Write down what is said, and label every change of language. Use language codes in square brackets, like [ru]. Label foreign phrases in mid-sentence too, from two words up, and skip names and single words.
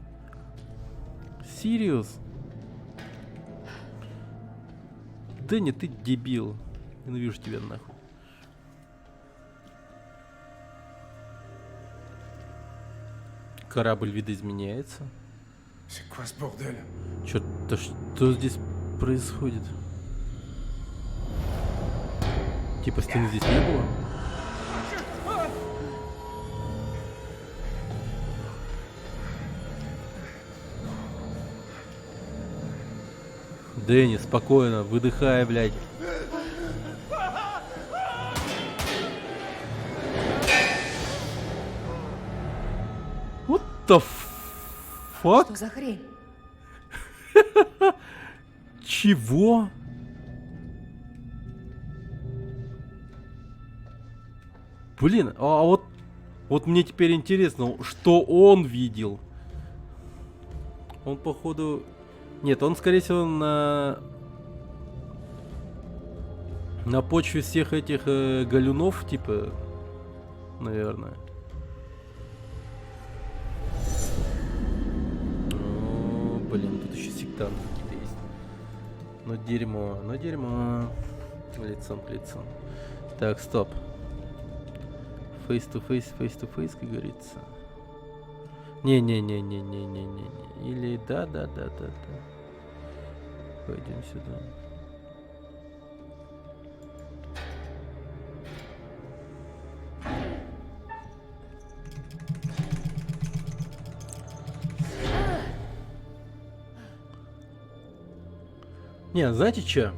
[ru] Сириус. Дэнни, ты дебил. Ненавижу тебя нахуй. Корабль видоизменяется. [fr] C'est quoi ce bordel? [ru] Чё-то что здесь происходит? Типа стены здесь не было? Дэнни, спокойно, выдыхай, блядь. [en] What the fuck? [ru] Что за хрень? Чего? Блин, а вот мне теперь интересно, что он видел. Он походу... Нет, он скорее всего на почве всех этих галюнов, типа, наверное. Блин, тут еще сектанты какие-то есть. Ну дерьмо, ну дерьмо. Лицом к лицу. Так, стоп. [en] Face to face, [ru] как говорится. Не-не-не-не-не-не-не. Или да. Пойдем сюда. Не, знаете что?